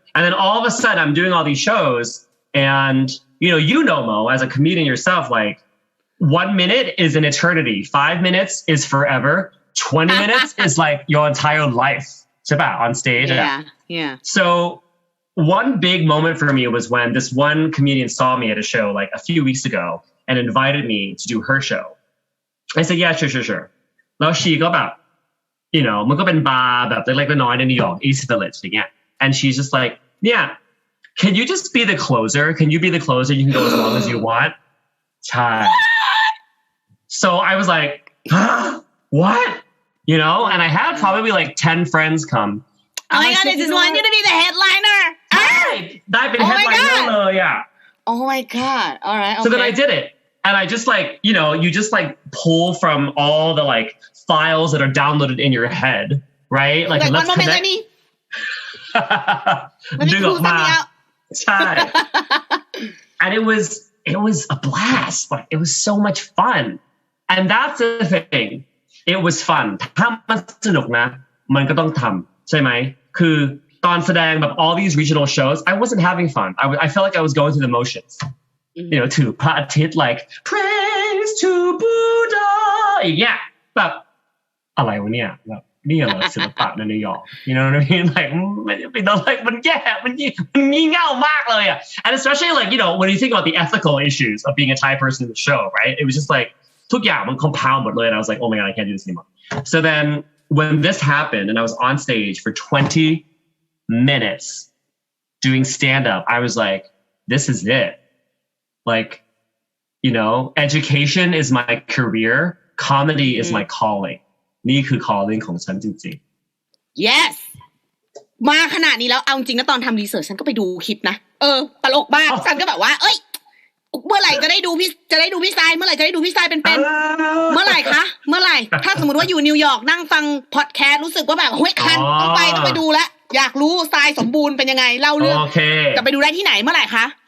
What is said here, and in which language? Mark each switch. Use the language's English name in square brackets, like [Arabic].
[English] And then all of a sudden I'm doing all these shows and you know Mo as a comedian yourself, like 1 minute is an eternity, 5 minutes is forever, 20 minutes is like your entire life, ใช่ป่ะ on stage. Yeah. So one big moment for me was when this one comedian saw me at a show like a few weeks ago and invited me to do her show. I said, yeah, sure. แล้ว she ก็แบบ [Thai] มันก็เป็นบาร์แบบเล็กๆน้อยๆในนิวยอร์ก [English] East Village อย่างเงี้ย and she's just like, yeah, can you just be the closer? Can you be the closer? You can go as long as you want. ใช่ So I was like, huh? What? And I had probably like 10 friends come. Oh my God, I just want you to be the headliner. [Thai] ได้เป็น headliner เลยอ่ะ [English] Oh my God. All right. Okay. So then I did it. And I just like, you just like pull from all the like files that are downloaded in your head, right? Like let's connect. Let me pull something out. ใช่ And it was a blast. Like it was so much fun. And that's the thing. It was fun. [Thai] ถ้ามันสนุกนะมันก็ต้องทำใช่ไหมคือตอนแสดงแบบ [English] all these regional shows I wasn't having fun. I felt like I was going through the motions. To พระอาทิตย์ like praise to Buddha อย่างเงี้ย [Thai] แบบอะไรวะเนี่ยแบบนี่เหรอศิลปะในนิวยอร์ก [English] you know what I mean like [Thai] มันแย่มันงี่เง่ามากเลยอ่ะ [English] and especially like when you think about the ethical issues of being a Thai person in the show, right? It was just like ทุกอย่างมัน compound หมดเลย and I was like oh my God I can't do this anymore. So then when this happened and I was on stage for 20 minutes doing stand-up, I was like this is it. Like, education is my career. Comedy is my calling. [Thai] นี่คือ calling ของฉันจริงๆ Yes มาขนาดนี้แล้วเอาจริงนะตอนทำรีเสิร์ชฉันก็ไปดูคลิปนะตลกมากฉันก็แบบว่าเมื่อไหร่จะได้ดูพี่ทรายเมื่อไหร่จะได้ดูพี่ทรายเป็นเมื่อไหร่คะเมื่อไหร่ถ้าสมมติว่าอยู่นิวยอร์กนั่งฟังพอดแคสต์รู้สึกว่าแบบเฮ้ยคันต้องไปดูแล้วอยากรู้ทรายสมบูรณ์เป็นยังไงเล่าเรื่องจะไปดูได้ที่ไหนเมื่อไหร่คะ